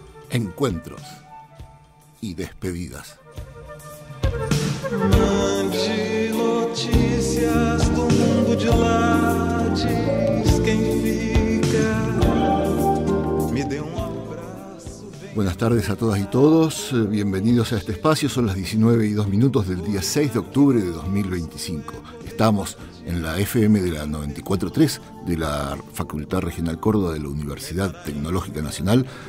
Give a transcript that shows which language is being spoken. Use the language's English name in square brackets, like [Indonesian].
[Spanish] Encuentros y despedidas. [Portuguese] Mande notícias do mundo de lá, diz quem fica. Me dê abraço. [Spanish] Buenas tardes a todas y todos, bienvenidos a este espacio. Son las 19:02 del día 6 de octubre de 2025. Estamos en la FM de la 94.3 de la Facultad Regional Córdoba de la Universidad Tecnológica Nacional.